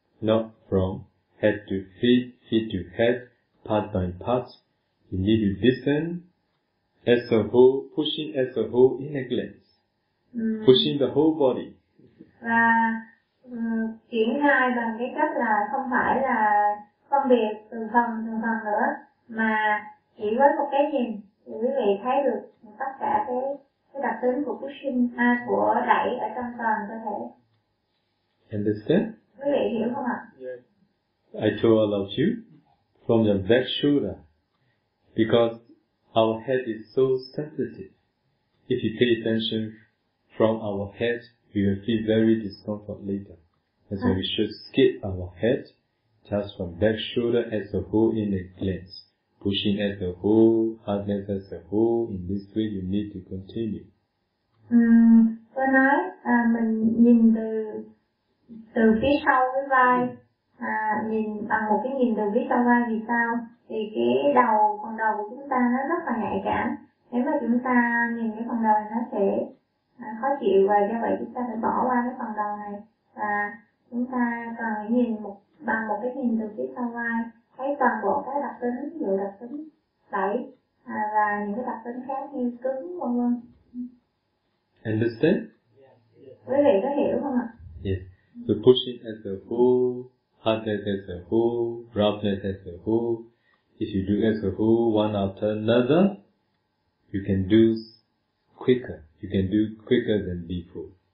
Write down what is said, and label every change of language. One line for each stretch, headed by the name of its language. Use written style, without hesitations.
English: Not from head to feet, feet to head, part by part. You need to listen as a whole, pushing as a whole in a glance. Pushing the whole body.
Vietnamese: Và triển khai bằng cái cách là không phải là phân biệt từng phần nữa, mà chỉ với một cái nhìn thì quý vị thấy được tất cả cái đặc tính của pushing, của đẩy ở trong toàn cơ thể.
English: Understand?
Vietnamese: Quý vị hiểu không ạ?
English: Yes. I told all of you from the back shoulder because our head is so sensitive. If you pay attention from our head, you will feel very discomfort later. And so we should skip our head just from back shoulder as a whole in the glance. Pushing as a whole, hardness as a whole. In this way, you need to continue.
Vietnamese: Tôi nói, mình nhìn từ phía sau cái vai, nhìn bằng một cái nhìn từ phía sau vai vì sao? Thì cái đầu, phần đầu của chúng ta nó rất là nhạy cảm. Nếu mà chúng ta nhìn cái phần đầu này nó sẽ khó chịu và do vậy chúng ta phải bỏ qua cái phần đầu này. Và chúng ta cần nhìn bằng một cái nhìn từ phía sau vai, thấy toàn bộ các đặc tính, ví dụ đặc tính đẩy và những cái đặc tính khác như cứng, vân vân.
English: Understand?
Vietnamese: Quý vị có hiểu không ạ?
English: Yes. So push it as a whole, hardness as a whole, roughness as a whole. If you do as a whole, one after another, you can do quicker. You can do quicker than before.